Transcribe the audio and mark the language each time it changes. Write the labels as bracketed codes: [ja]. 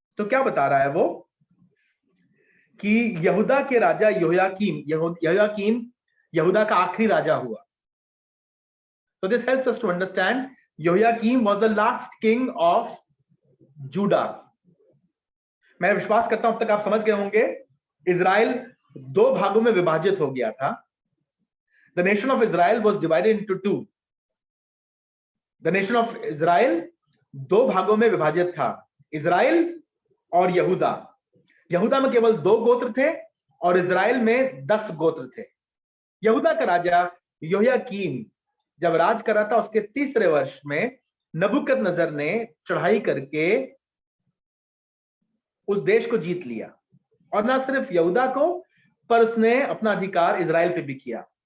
[hi] तो क्या बता रहा है वो कि यहूदा के राजा यहोयाकीम यहूदा का आखिरी राजा हुआ। [en] तो this helps us to understand Jehoiakim was the last king of Judah. [hi] मैं विश्वास करता हूं अब तक आप समझ गए होंगे, इजराइल 2 भागों में विभाजित हो गया था। [en] The nation of Israel was divided into 2. The nation of Israel [hi] 2 भागों में विभाजित था, इजराइल और यहूदा। यहूदा में केवल 2 गोत्र थे और इजराइल में 10 गोत्र थे। यहूदा का राजा यहोयाकीम जब राज कर रहा था, उसके 3रे वर्ष में नबूकदनेस्सर ने चढ़ाई करके उस देश को जीत लिया, और ना सिर्फ यहूदा को, पर उसने अपना अधिकार इजराइल पे भी किया।